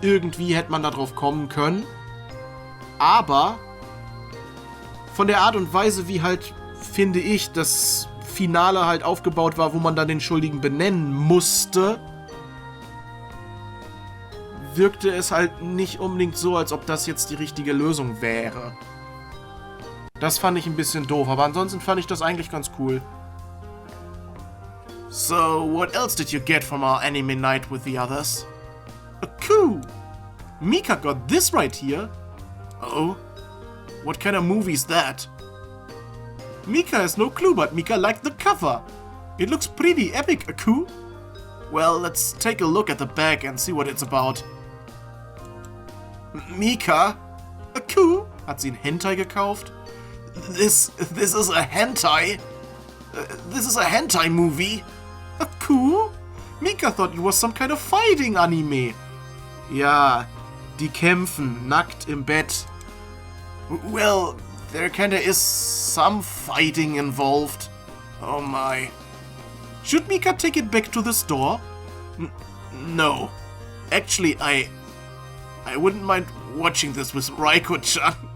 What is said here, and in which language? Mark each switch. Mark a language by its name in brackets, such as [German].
[German] Irgendwie hätte man da drauf kommen können. Aber von der Art und Weise, wie halt, finde ich, das Finale halt aufgebaut war, wo man dann den Schuldigen benennen musste, wirkte es halt nicht unbedingt so, als ob das jetzt die richtige Lösung wäre. Das fand ich ein bisschen doof, aber ansonsten fand ich das eigentlich ganz cool. [English] So, what else did you get from our anime night with the others? A coup! Mika got this right here. Oh, what kind of movie is that? Mika has no clue, but Mika liked the cover. It looks pretty epic, a coup. Well, let's take a look at the back and see what it's about. Mika? A coup? [German] Hat sie ein Hentai gekauft? [English] This is a hentai? This is a hentai movie? A coup? Mika thought it was some kind of fighting anime. [German] Ja, die kämpfen, nackt im Bett. [English] Well, there kinda is some fighting involved. Oh my. Should Mika take it back to the store? No. Actually, I wouldn't mind watching this with Raiko-chan.